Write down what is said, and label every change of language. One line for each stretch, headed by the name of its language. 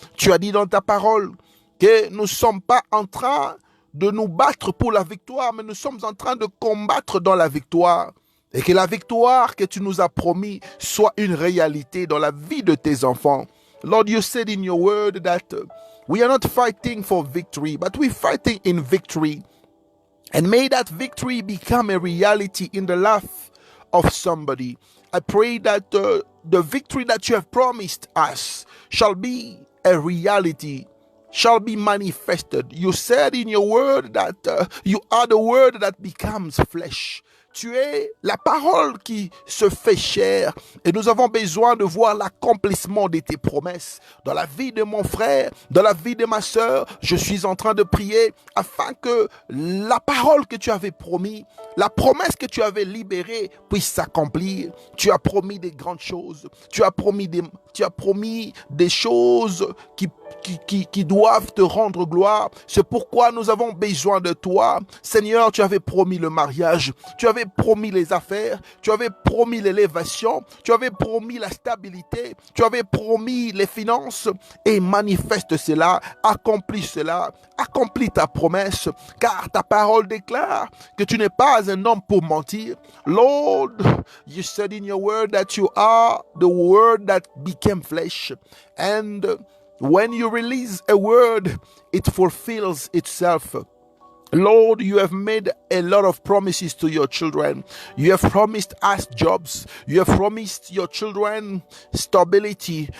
French: Tu as dit dans ta parole que nous ne sommes pas en train de nous battre pour la victoire, mais nous sommes en train de combattre dans la victoire. Et que la victoire que tu nous as promis soit une réalité dans la vie de tes enfants.
English: Lord, you said in your word that we are not fighting for victory, but we're fighting in victory. And may that victory become a reality in the life of somebody. I pray that the victory that you have promised us shall be a reality, shall be manifested. You said in your word that you are the word that becomes flesh.
French: Tu es la parole qui se fait chair et nous avons besoin de voir l'accomplissement de tes promesses dans la vie de mon frère, dans la vie de ma sœur. Je suis en train de prier afin que la parole que tu avais promis, la promesse que tu avais libérée puisse s'accomplir. Tu as promis des grandes choses, tu as promis des choses qui doivent te rendre gloire. C'est pourquoi nous avons besoin de toi. Seigneur, tu avais promis le mariage, tu avais promis les affaires, tu avais promis l'élévation, tu avais promis la stabilité, tu avais promis les finances et manifeste cela, accomplis ta promesse, car ta parole déclare que tu n'es pas un homme pour mentir.
English: Lord, you said in your word that you are the word that became flesh, and when you release a word, it fulfills itself. Lord, you have made a lot of promises to your children. You have promised us jobs. You have promised your children stability.